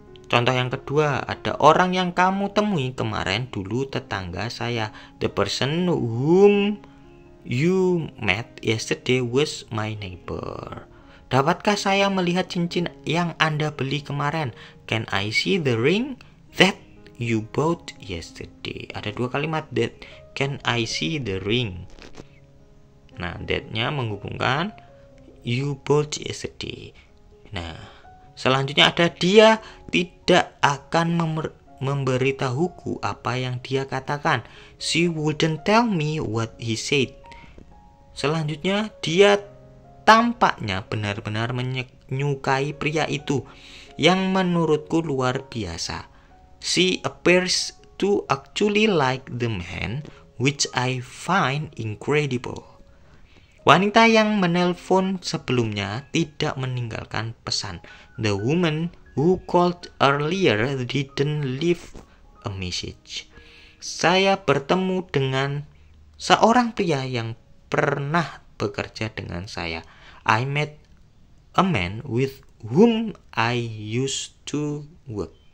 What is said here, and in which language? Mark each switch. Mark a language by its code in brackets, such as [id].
[id] Contoh yang kedua, ada orang yang kamu temui kemarin dulu tetangga saya. [en] The person whom you met yesterday was my neighbor. [id] Dapatkah saya melihat cincin yang Anda beli kemarin? [en] Can I see the ring that you bought yesterday? [id] Ada 2 kalimat [en] that. Can I see the ring? [id] Nah, that-nya menghubungkan [en] you bought yesterday. [id] Nah, selanjutnya ada dia tidak akan memberitahuku apa yang dia katakan. [en] She wouldn't tell me what he said. [id] Selanjutnya dia tampaknya benar-benar menyukai pria itu yang menurutku luar biasa. [en] She appears to actually like the man, which I find incredible. [id] Wanita yang menelpon sebelumnya tidak meninggalkan pesan. [en] The woman who called earlier didn't leave a message. [id] Saya bertemu dengan seorang pria yang pernah bekerja dengan saya. [en] I met a man with whom I used to work.